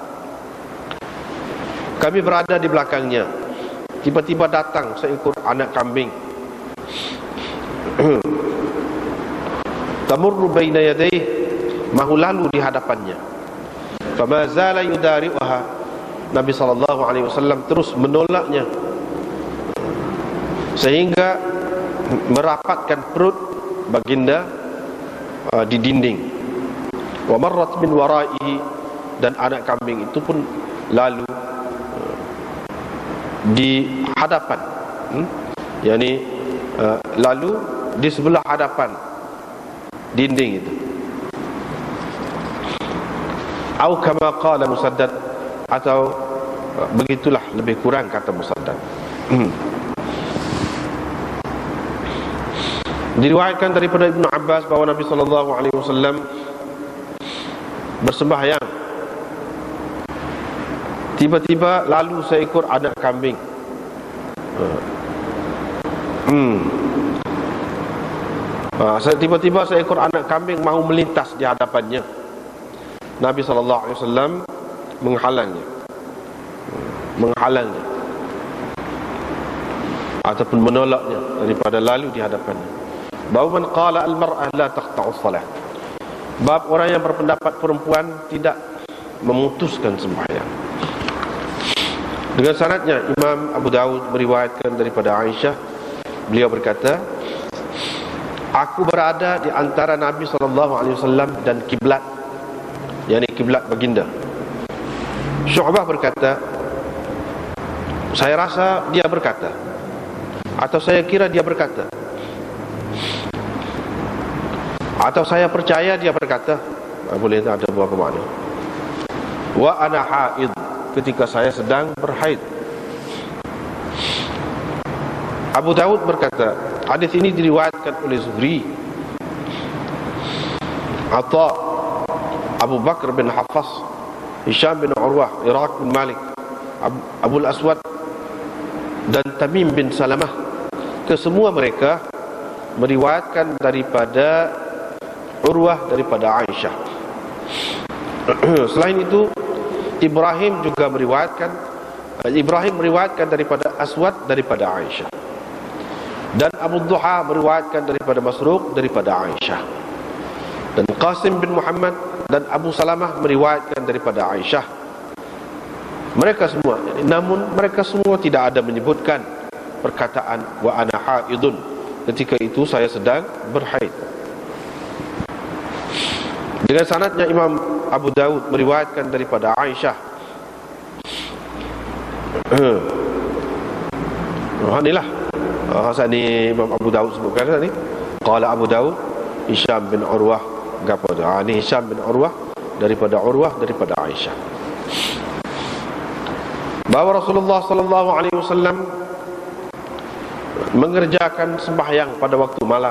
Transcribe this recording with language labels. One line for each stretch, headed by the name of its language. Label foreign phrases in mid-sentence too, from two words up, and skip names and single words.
Malay: Kami berada di belakangnya. Tiba-tiba datang seekor anak kambing.
Arabic: تمر بين يديه,
Malay: mahu lalu di hadapannya.
Arabic: فما زال يدارئها,
Malay: Nabi SAW terus menolaknya sehingga merapatkan perut baginda di dinding.
Arabic: ومرت من ورائه,
Malay: dan anak kambing itu pun lalu di hadapan, yakni lalu di sebelah hadapan dinding itu.
Arabic: Atau كما قال Musaddad,
Malay: atau begitulah lebih kurang kata Musaddad. Diriwayatkan daripada Ibnu Abbas bahawa Nabi SAW bersembahyang. Tiba-tiba lalu seekor anak kambing. Tiba-tiba seekor anak kambing mahu melintas di hadapannya. Nabi SAW menghalangnya, ataupun menolaknya daripada lalu di hadapannya.
Arabic: باب من قال المرأة لا تقطع الصلاة,
Malay: bab orang yang berpendapat perempuan tidak memutuskan sembahyang. Dengan sanadnya, Imam Abu Dawud meriwayatkan daripada Aisyah, beliau berkata, aku berada di antara Nabi SAW dan kiblat, yakni kiblat baginda. Syu'bah berkata, saya rasa dia berkata, atau saya kira dia berkata, atau saya percaya dia berkata. Boleh ada beberapa makna.
Arabic: وأنا حائض,
Malay: ketika saya sedang berhaid. Abu Dawud berkata, hadis ini diriwayatkan oleh Zuhri, Atha, Abu Bakar bin Hafs, Hisham bin Urwah, Iraq bin Malik, Abul Aswad, dan Tamim bin Salamah. Kesemua mereka meriwayatkan daripada Urwah, daripada Aisyah. Selain itu, Ibrahim juga meriwayatkan daripada Aswad, daripada Aisyah. Dan Abu Duha meriwayatkan daripada Masruq, daripada Aisyah. Dan Qasim bin Muhammad dan Abu Salamah meriwayatkan daripada Aisyah. Mereka semua, namun mereka semua tidak ada menyebutkan perkataan
Arabic: وأنا حائض,
Malay: ketika itu saya sedang berhaid. Dengan sanadnya, Imam Abu Dawud meriwayatkan daripada Aisyah. Inilah ni Imam Abu Dawud sebutkan tadi. Qala Abu Dawud Hisham bin Urwah, ini Hisham bin Urwah daripada Urwah, daripada Aisyah, bahawa Rasulullah SAW mengerjakan sembahyang pada waktu malam.